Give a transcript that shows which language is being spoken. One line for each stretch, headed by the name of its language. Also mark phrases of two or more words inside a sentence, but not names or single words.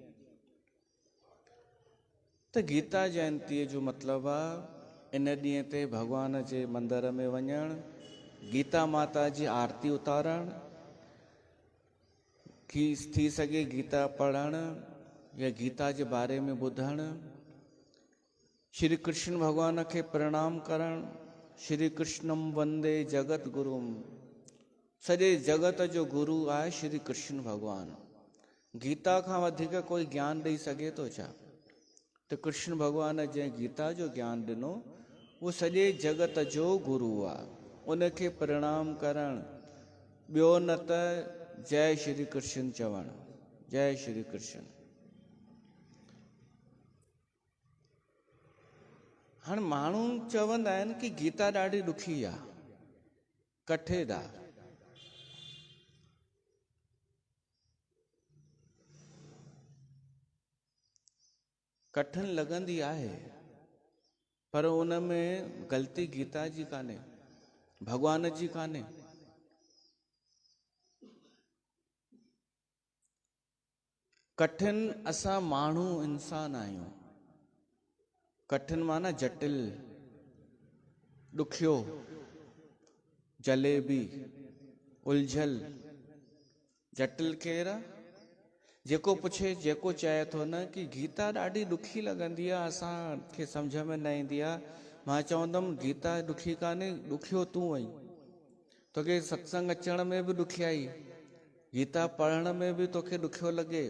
Sindhi: त गीता जयंतीअ जो मतिलबु आहे इन ॾींहं ते भॻवान जे मंदर में वञणु, गीता माता जी आरती उतारणु, थी सघे गीता पढ़णु या गीता जे बारे में ॿुधणु, श्री कृष्ण भॻवान खे प्रणाम करणु।
Sanskrit: श्री कृष्णम वंदे जगत गुरुम,
Sindhi: सॼे जगत जो गुरु आहे श्री कृष्ण भॻवानु। गीता खां वधीक कोई ज्ञान ॾेई सघे थो छा? त कृष्ण भॻवान जंहिं गीता जो ज्ञान ॾिनो, उहो सॼे जगत जो गुरु आहे। उनखे प्रणाम करणु, ॿियो न त जय श्री कृष्ण चवणु, जय श्री कृष्ण। हाणे माण्हू चवंदा आहिनि कि गीता ॾाढी ॾुखी आहे, कठेदार। कठिन लॻंदी आहे, पर उन में ग़लती गीता जी कान्हे, भगवान जी कान्हे। कठिन असां माण्हू इंसान आहियूं। कठिन माना जटिल, ॾुखियो, जलेबी, उलझल। जटिल केरु आहे? जेको पुछे, जेको चए थो न कि गीता ॾाढी ॾुखी लॻंदी आहे, असांखे सम्झ में न ईंदी आहे। मां चवंदुमि गीता ॾुखी कान्हे, ॾुखियो तूं आहीं। तोखे सत्संग अचण में बि ॾुखियाई, गीता पढ़ण में बि तोखे ॾुखियो लॻे।